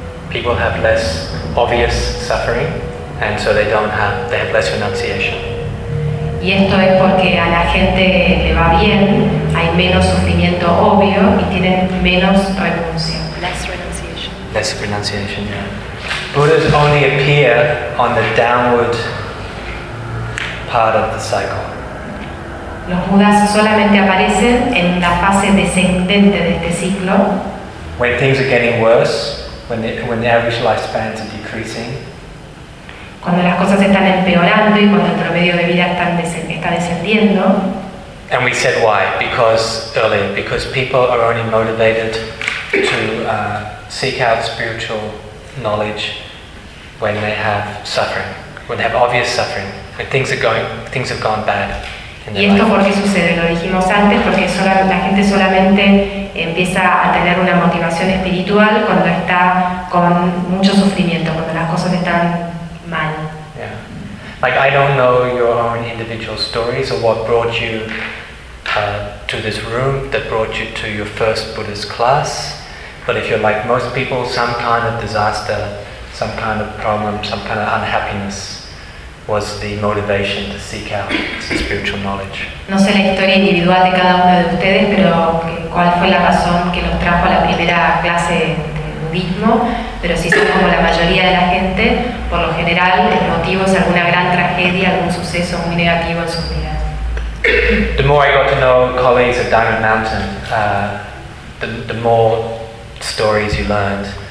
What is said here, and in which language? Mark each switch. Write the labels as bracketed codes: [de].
[en] People have less obvious suffering, and so they have less renunciation. [es] Y esto es porque a la gente le va bien, hay menos sufrimiento obvio y tienen menos renuncia. [en] Less renunciation, yeah. Buddhas only appear on the downward part of the cycle. [es] Los Budas solamente aparecen en la fase descendente de este ciclo. [en] When things are getting worse, when the average lifespans are decreasing. [es] Cuando las cosas están empeorando y cuando el promedio de vida está descendiendo. [en] And we said why? Because people are only motivated to seek out spiritual knowledge when they have suffering, when they have obvious suffering, when things have gone bad. [es] Y esto porque sucede, lo dijimos antes, porque la gente solamente empieza a tener una motivación espiritual cuando está con mucho sufrimiento, cuando las cosas están mal. [en] Yeah. Like, I don't know your own individual stories or what brought you to this room, that brought you to your first Buddhist class, but if you're like most people, some kind of disaster, some kind of problem, some kind of unhappiness was the motivation to seek out spiritual knowledge. [es] No sé la historia individual de cada uno de ustedes, pero cuál fue la razón que los trajo a la primera clase de budismo, pero si son como la mayoría de la gente, por lo general el motivo es alguna gran tragedia, algún suceso muy negativo en sus vidas. [en] The more I got to know colleagues at Diamond Mountain, the more stories you learned.